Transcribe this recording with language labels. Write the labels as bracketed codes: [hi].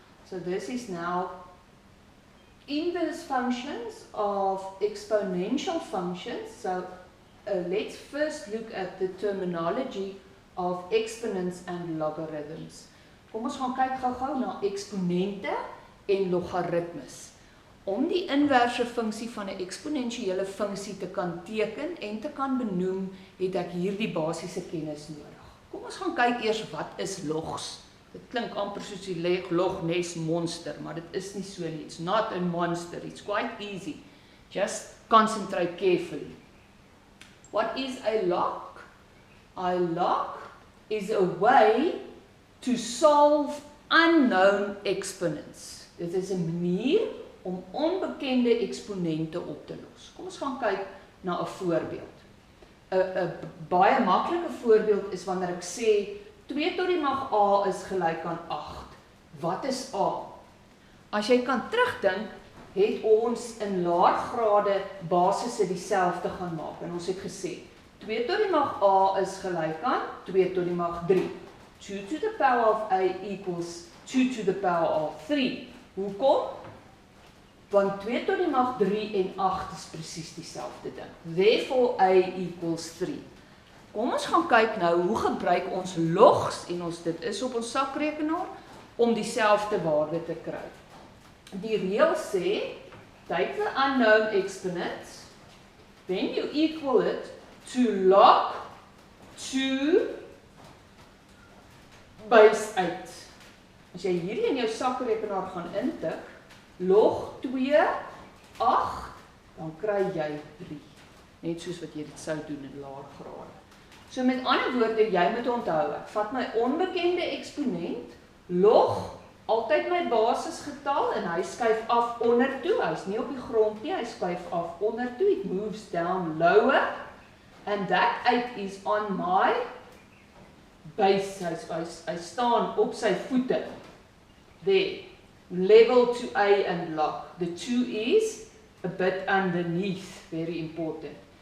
[en] So this is now inverse functions of exponential functions. So let's first look at the terminology of exponents and logarithms. [af] Kom ons gaan kyk gou-gou na eksponente en logaritmes. Om die inverse funksie van 'n eksponensiële funksie te kan teken en te kan benoem, het ek hierdie basiese kennis nodig. Kom ons gaan kyk eers wat is logs. Dit klink amper soos die Loch Ness monster, maar dit is nie so nie. [en] It's not a monster, it's quite easy. Just concentrate carefully. What is a log? A log is a way to solve unknown exponents. [af] Dit is 'n manier om onbekende eksponente op te los. Kom ons gaan kyk na 'n voorbeeld. 'n baie maklike voorbeeld is wanneer ek sê 2 tot die mag a is gelyk aan 8. Wat is a? As jy kan terugdink, het ons in laer grade basisse dieselfde gaan maak. En ons het gesê 2 tot die mag a is gelyk aan 2 tot die mag 3. [en] 2 to the power of a equals 2 to the power of 3. [af] Hoekom? Want 2 tot die mag 3 en 8 is presies dieselfde ding. [en] Therefore a equals 3. [af] Kom ons gaan kyk nou hoe gebruik ons logs en ons dit is op ons sakrekenaar om dieselfde waarde te kry. Die reël sê [en] take the unknown exponents, then you equal it to log 2 base 8. [af] As jy hierdie in jou sakrekenaar gaan intik, log 2, 8, dan kry jy 3. Net soos wat jy dit sou doen in laer grade. So met ander woorde, jy moet onthou, ek vat my onbekende eksponent, log altyd my basisgetal en hy skuif af onder toe. Hy's nie op die grond nie, hy skuif af onder toe. [en] It moves down lower and that 8 is on my base. [af] Hy staan op sy voete. [en] There. Level to A and log. The 2 is a bit underneath, very important.